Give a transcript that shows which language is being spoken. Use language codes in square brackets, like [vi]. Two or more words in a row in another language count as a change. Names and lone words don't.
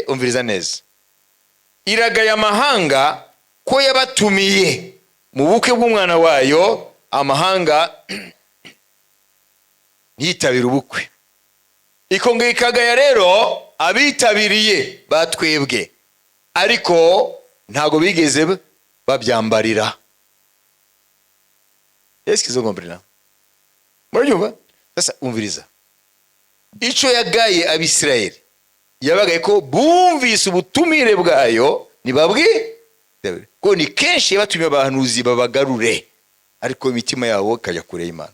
[rn] Umviriza neza, iragaya amahanga ko yabatumiye mu bukwe bw'umwana wayo, amahanga ntiyitabira ubukwe. Ikongera ikagaya rero abitabiriye batwebwe, ariko ntago bigeze babyambarira. [fr] Est-ce qu'ils ont compris là? [rn] Murabyumva? Sasa umviriza, ico yagaye abisirayeli yabagaye ko bumvise ubutumire bwayo, nibabwi ko ni kenshi yabatumye abahanuzi babagarure, ariko imitima yabo kajya kure y'Imana.